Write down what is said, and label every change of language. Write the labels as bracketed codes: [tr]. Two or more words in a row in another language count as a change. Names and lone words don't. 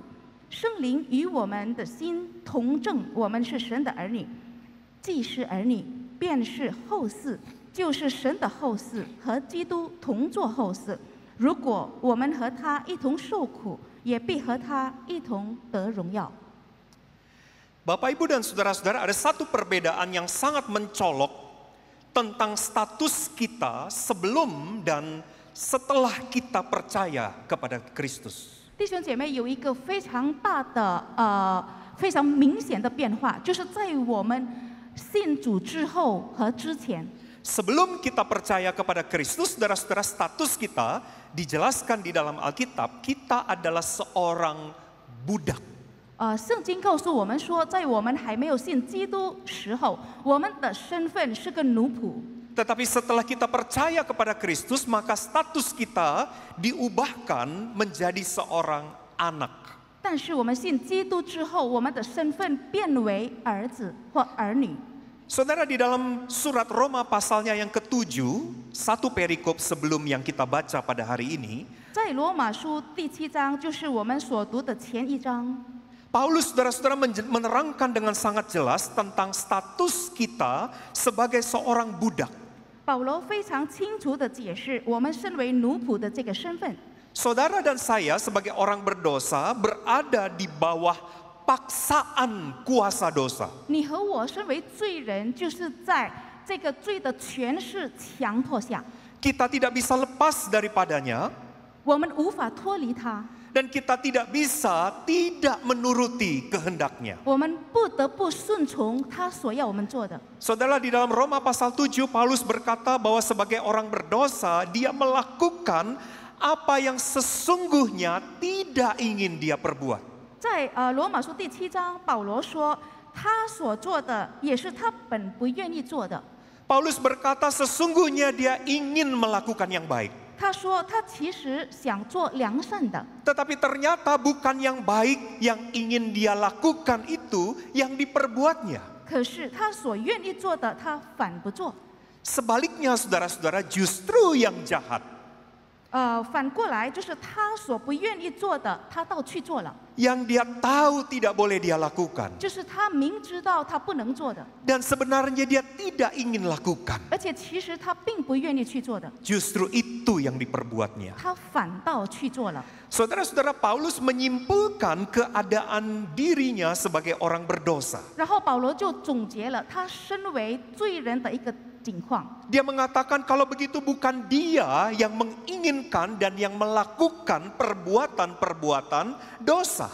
[zh] 圣灵与我们的心同证，我们是神的儿女。既是儿女，便是后嗣，就是神的后嗣，和基督同作后嗣。如果我们和他一同受苦，也必和他一同得荣耀。 [id] Bapak, Ibu, dan saudara-saudara, ada satu perbedaan yang sangat mencolok tentang status kita sebelum dan setelah kita percaya kepada Kristus. [zh] 弟兄姐妹，有一个非常大的非常明显的变化，就是在我们信主之后和之前。 [id] Sebelum kita percaya kepada Kristus, saudara-saudara, status kita dijelaskan di dalam Alkitab, kita adalah seorang budak. [zh] 圣经告诉我们说，在我们还没有信基督时候，我们的身份是个奴仆。 [id] Tetapi setelah kita percaya kepada Kristus, maka status kita diubahkan menjadi seorang anak. [zh] 但是我们信基督之后，我们的身份变为儿子或儿女。 [id] Saudara, di dalam surat Roma pasalnya yang ke-7, satu perikop sebelum yang kita baca pada hari ini, [zh] 在罗马书第7章，就是我们所读的前一章。 [id] Paulus, saudara-saudara, menerangkan dengan sangat jelas tentang status kita sebagai seorang budak. [zh] 保罗非常清楚地解释我们身为奴仆的这个身份。 [id] Saudara dan saya sebagai orang berdosa berada di bawah paksaan kuasa dosa. [zh] 你和我身为罪人，就是在这个罪的权势强迫下， [id] Kita tidak bisa lepas daripadanya [zh] 我们无法脱离它， [id] dan kita tidak bisa tidak menuruti kehendaknya. [zh] 我们不得不顺从他所要我们做的。 [id] Saudara, di dalam Roma pasal 7, Paulus berkata bahwa sebagai orang berdosa, dia melakukan apa yang sesungguhnya tidak ingin dia perbuat. [zh] 在罗马书第7章，保罗说，他所做的也是他本不愿意做的。 [id] Paulus berkata sesungguhnya dia ingin melakukan yang baik. [zh] 他说他其实想做良善的， [id] Tetapi ternyata bukan yang baik yang ingin dia lakukan itu yang diperbuatnya. [zh] 可是他所愿意做的，他反不做。 [id] Sebaliknya, saudara-saudara, justru yang jahat, [zh] 反过来就是他所不愿意做的，他倒去做了。 [id] yang dia tahu tidak boleh dia lakukan, [zh] 就是他明知道他不能做的， [id] dan sebenarnya dia tidak ingin lakukan, [zh] 而且其实他并不愿意去做的， [id] justru itu yang diperbuatnya. [zh] 他反倒去做了。 [id] Saudara-saudara, Paulus menyimpulkan keadaan dirinya sebagai orang berdosa. [zh] 然后保罗就总结了他身为罪人的一个境况。 [id] Dia mengatakan kalau begitu bukan dia yang menginginkan dan yang melakukan perbuatan-perbuatan dosa.